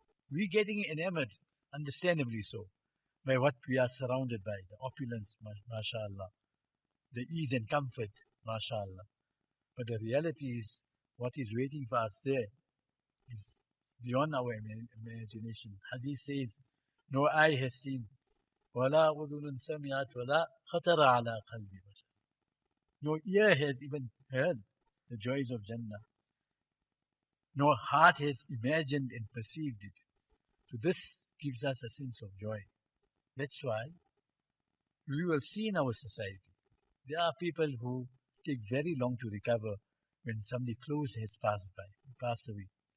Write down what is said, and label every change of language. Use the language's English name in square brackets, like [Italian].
[English] We're getting enamored, understandably so, by what we are surrounded by, the opulence, mashallah, the ease and comfort, mashallah. But the reality is, what is waiting for us there is beyond our imagination. Hadith says, no eye has seen, [Arabic] وَلَا أُذُنٌ سَمِعَتْ وَلَا خَطَرَ عَلَى قَلْبِ بَشَرٍ. [English] No ear has even heard the joys of Jannah. No heart has imagined and perceived it. So this gives us a sense of joy. That's why we will see in our society, there are people who take very long to recover when somebody close has passed away.